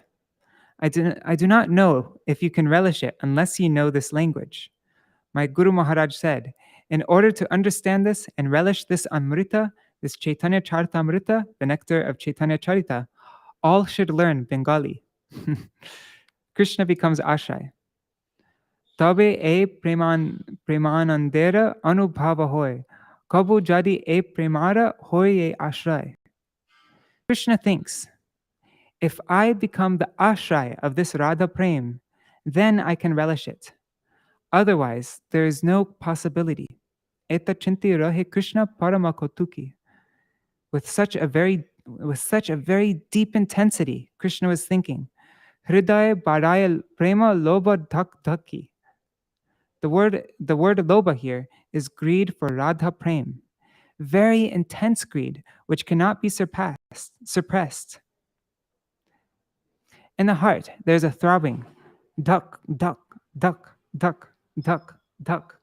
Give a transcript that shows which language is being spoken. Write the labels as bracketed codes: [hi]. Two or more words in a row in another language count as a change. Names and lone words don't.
[en] I do not know if you can relish it unless you know this language. My Guru Mahārāja said, in order to understand this and relish this Amrita, this Chaitanya Charitamrita, the nectar of Chaitanya Charita, all should learn Bengali. Krishna becomes Ashray. [bn] তবে এ প্রেমানন্দের অনুভব হয়. কভু যদি এ প্রেমার হয় এ আশ্রয়. [en] Krishna thinks, if I become the ashray of this Rādhā-prema, then I can relish it. Otherwise, there is no possibility. [bn] এত চিন্তি রহে কৃষ্ণ পরমকৌতুকী. [en] With such a very deep intensity, Krishna was thinking, [bn] হৃদয় বাড়য় প্রেম লোভ ধক ধকি. [en] The word loba here is greed for Rādhā-prema, very intense greed which cannot be suppressed. In the heart, there's a throbbing, duck, duck, duck, duck, duck, duck.